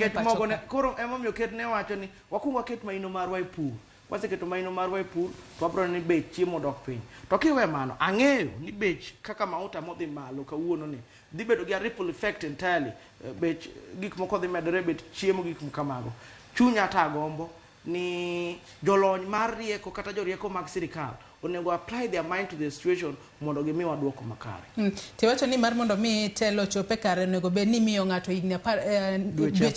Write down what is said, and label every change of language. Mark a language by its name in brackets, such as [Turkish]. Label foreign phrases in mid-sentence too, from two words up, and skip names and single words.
[Luo (Kenya and Tanzania)] pacho koro emomiyo ket ne wacho ni wakungo ket maino marwa e pur waseketo maino marwa e pur to wabro ni bech chiemo dok piny. To kiwe mano, ang'eyo ni bech kaka mauta modhi malo kawuono ni dhi bedo gi [English] ripple effect entirely. [Luo (Kenya and Tanzania)] Bech gik moko dhi medore, bech chiemo gik kamago. Chunya ta gombo ni jolony mar rieko kata jorieko mag sirikal onego [English] apply their mind to the situation [Luo (Kenya and Tanzania)] mondo gimiwa duoko makare. Tiwacho ni mar mondo mi telo chope kare onego bed ni miyo ng'ato higni 10